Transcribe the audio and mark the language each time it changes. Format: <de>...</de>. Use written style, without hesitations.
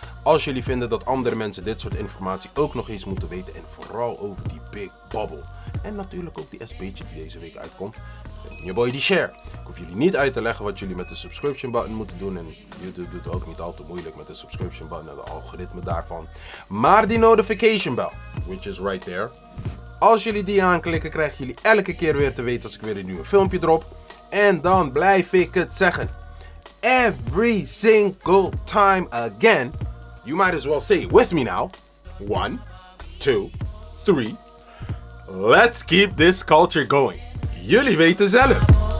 <nl>Als jullie vinden dat andere mensen dit soort informatie ook nog eens moeten weten en vooral over die Big Bubble en natuurlijk ook die SB'tje die deze week uitkomt, gun je boy die share. Ik hoef jullie niet uit te leggen wat jullie met de subscription button moeten doen en YouTube doet ook niet al te moeilijk met de subscription button en de algoritme daarvan. Maar die</nl> <en>notification bell, which is right there.</en> <nl>Als jullie die aanklikken, krijgen jullie elke keer weer te weten als ik weer een nieuwe filmpje drop. En dan blijf ik het zeggen.</nl> <en>Every single time again. You might as well say it with me now. 1, 2, 3. Let's keep this culture going.</en> <nl>Jullie weten zelf.</nl>